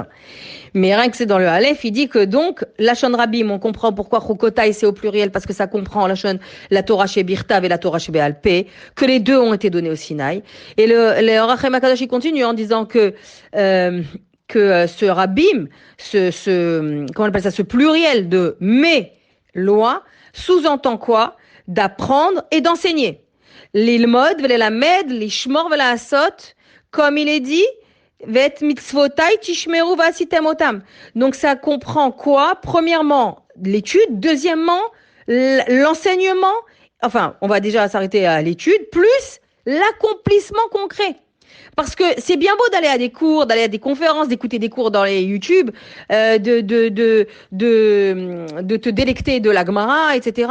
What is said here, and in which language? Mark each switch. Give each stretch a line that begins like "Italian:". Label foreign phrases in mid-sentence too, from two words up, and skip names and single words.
French: Mais rien que c'est dans le Aleph, il dit que donc,
Hebrew: לשון רבים,
French: on comprend pourquoi Chokotai c'est au pluriel, parce que ça comprend la
Hebrew: תורה שבכתב
French: et la
Hebrew: תורה שבעל פה,
French: que les deux ont été donnés au Sinaï. Et le Ohr HaChaim HaKadosh, il continue en disant que ce Rabim, comment on appelle ça, ce pluriel de mes lois, sous-entend quoi? D'apprendre et d'enseigner.
Hebrew: ללמוד, וללמד, לשמור, ולעשות,
French: comme il est dit,
Hebrew: ואת מצותי תשמרו ועשיתם אתם.
French: Donc ça comprend quoi? Premièrement, l'étude. Deuxièmement, l'enseignement. Enfin, on va déjà s'arrêter à l'étude, plus l'accomplissement concret. Parce que c'est bien beau d'aller à des cours, d'aller à des conférences, d'écouter des cours dans les YouTube, de te délecter de la Gemara, etc.